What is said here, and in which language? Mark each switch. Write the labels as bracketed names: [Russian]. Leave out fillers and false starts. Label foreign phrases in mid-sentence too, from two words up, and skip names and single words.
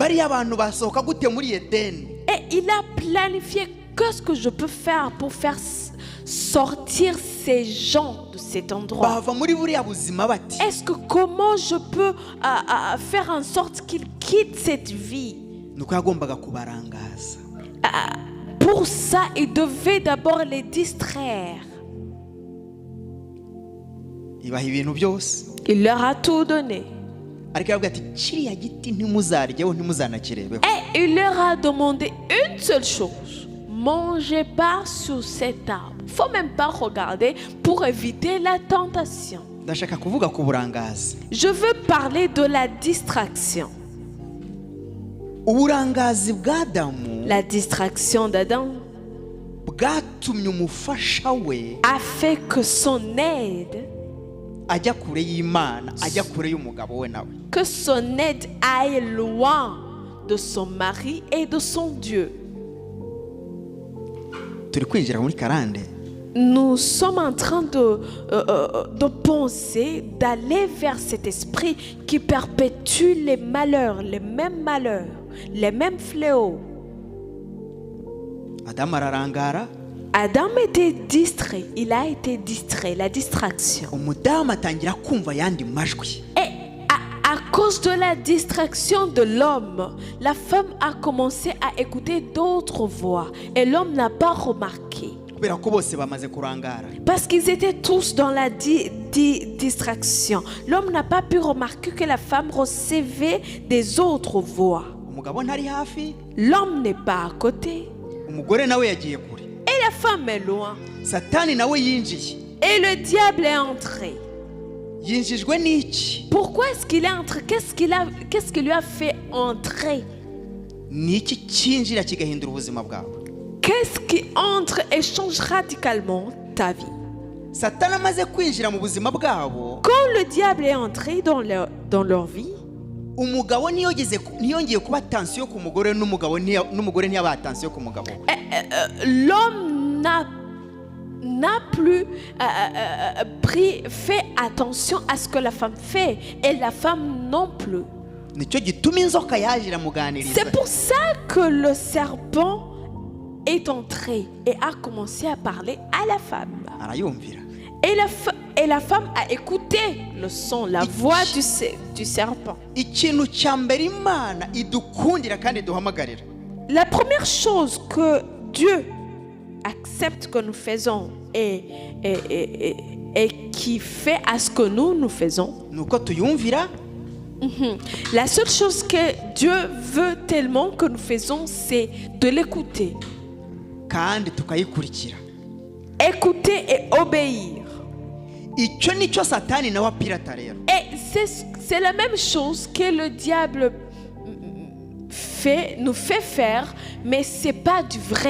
[French] Et il a planifié qu'est-ce que je peux faire pour faire sortir ces gens de cet endroit. Est-ce que comment je peux faire en sorte qu'ils quittent cette vie? Pour ça, il devait d'abord les distraire. [Kinyarwanda] ibaha ibintu byose. [French] Il leur a tout donné. [Kinyarwanda] ariko aravuga ati kiriya giti ntimuzaryeho ntimuzanakirebeho. [French] Et il leur a demandé une seule chose: mangez pas sur cet arbre. Faut même pas regarder pour éviter la tentation. [Kinyarwanda] ndashaka kuvuga ku burangazi. [French] Je veux parler de la distraction. [Kinyarwanda] uburangazi bw'Adamu, [French] La distraction d'Adam [Kinyarwanda] bwatumye umufasha we [French] a fait que son aide, [Kinyarwanda] ajya kure y'Imana, ajya kure y'umugabo we nawe. [French] que son aide aille loin de son mari et de son Dieu. [Kinyarwanda] turi kwinjira muri karande. [French] Nous sommes en train de penser, d'aller vers cet esprit qui perpétue les malheurs, les mêmes fléaux. [Kinyarwanda] Adamu ararangara. [French] Adam était distrait, il a été distrait, la distraction. [Kinyarwanda] umudamu atangira kumva yandi majwi. [French] Et à cause de la distraction de l'homme, la femme a commencé à écouter d'autres voix et l'homme n'a pas remarqué. [Kinyarwanda] kubera ko bose bamaze kurangara. [French] Parce qu'ils étaient tous dans la distraction. L'homme n'a pas pu remarquer que la femme recevait des autres voix. [Kinyarwanda] umugabo ntari hafi. [French] L'homme n'est pas à côté. [Kinyarwanda] umugore nawe yagiye kure. [French] Et la femme est loin. [Kinyarwanda] satani nawe yinjiye. [French] Et le diable est entré. [Kinyarwanda] yinjijwe n'iki? [French] Pourquoi est-ce qu'il est entré? Qu'est-ce qui lui a fait entrer? [Kinyarwanda] ni iki cyinjira kigahindura ubuzima bwawe? [French] Qu'est-ce qui entre et change radicalement ta vie? [Kinyarwanda] satani amaze kwinjira mu buzima bwabo, [French] Quand le diable est entré dans leur vie, [Kinyarwanda] umugabo ntiyongeye kuba tension ku mugore, n'umugore ntiyaba tension ku mugabo. [French] l'homme n'a plus fait attention à ce que la femme fait et la femme non plus. [Kinyarwanda] nicyo gituma inzoka yaje iramuganiriza. [French] C'est pour ça que le serpent est entré et a commencé à parler à la femme. [Kinyarwanda] arayumvira. [French] Et la femme a écouté le son, la voix du serpent. [Kinyarwanda] ikintu cya mbere Imana idukundira kandi iduhamagarira, [French] La première chose que Dieu accepte que nous faisons et qui fait à ce que nous faisons, [Kinyarwanda] nuko tuyumvira. [French] la seule chose que Dieu veut tellement que nous faisons, c'est de l'écouter. [Kinyarwanda] kandi tukayikurikira. [French] Écouter et obéir. [Kinyarwanda] icyo nicyo satani nawe apirata rero. [French] Et c'est la même chose que le diable nous fait faire, mais c'est pas du vrai.